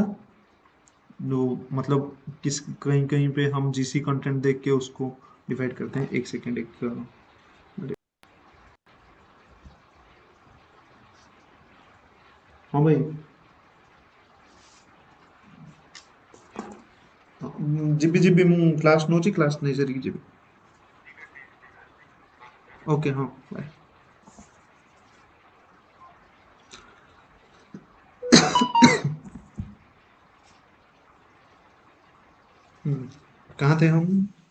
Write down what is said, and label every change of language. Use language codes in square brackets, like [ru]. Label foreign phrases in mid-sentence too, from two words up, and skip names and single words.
[hi] जो मतलब किस कहीं कहीं पे हम जीसी कंटेंट देख के उसको डिवाइड करते हैं। एक सेकेंड, एक हाँ भाई, जीबी जीबी [or] ମୁଁ କ୍ଲାସ୍ ନଉଛି, କ୍ଲାସ୍ ନେଇ ସାରିକି ଯିବି। [hi] ओके, हाँ बाय। कहाँ थे हम?